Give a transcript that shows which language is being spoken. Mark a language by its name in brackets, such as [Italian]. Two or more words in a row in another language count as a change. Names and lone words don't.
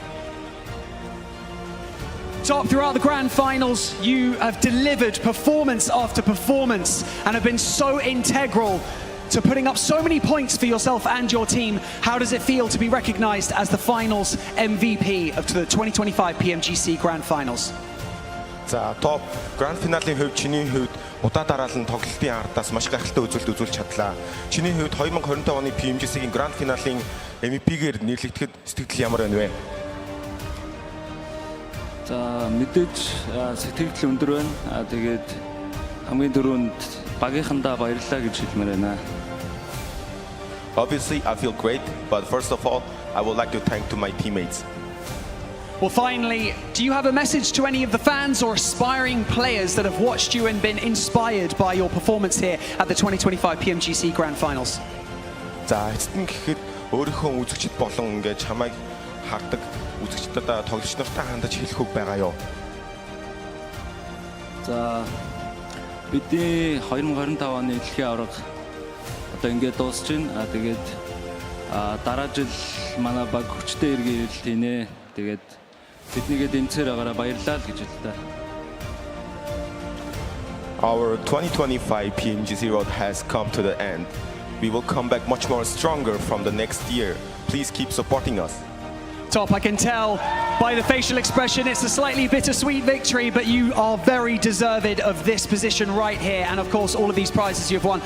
[English] Top, throughout the grand finals, you have delivered performance after performance and have been so integral to putting up so many points for yourself and your team. How does it feel to be recognized as the finals MVP of the 2025 Pmgc Grand Finals? [Mongolian] За топ гранд финалийн хувьд чиний хувьд удаа дараалан тоглолтын ардаас маш гайхалтай үзүүлэлт үзүүлж чадлаа. Чиний хувьд 2025 оны PMGC-ийн гранд финалийн MVP-гээр нэрлэгдэхэд сэтгэл ямар байна вэ? За мэдээж сэтгэл өндөр байна. Тэгээд хамгийн дөрөнд багийнхандаа баярлалаа гэж хэлмээр байна. [English] Obviously, I feel great, but first of all, I would like to thank to my teammates. Well, finally, do you have a message to any of the fans or aspiring players that have watched you and been inspired by your performance here at the 2025 Pmgc Grand Finals? [Mongolian] За эцэст нь гэхэд өөрийнхөө үзэгчд болон ингээд чамайг хардаг үзэгчдэд тоглогч нартай хандаж хэлэх үг байгаа юу? За бидний 2025 оны дэлхийн аварга одоо ингээд дуусч байна. Тэгээд дараа жил манай баг хүчтэй эргээд хийнэ. Тэгээд биднийгээ дэмцээр байгаараа баярлалаа л гэж хэлдэг. [English] Our 2025 Pmgc road has come to the end. We will come back much more stronger from the next year. Please keep supporting us. Top, I can tell by the facial expression it's a slightly bittersweet victory, but you are very deserved of this position right here, and of course all of these prizes you've won.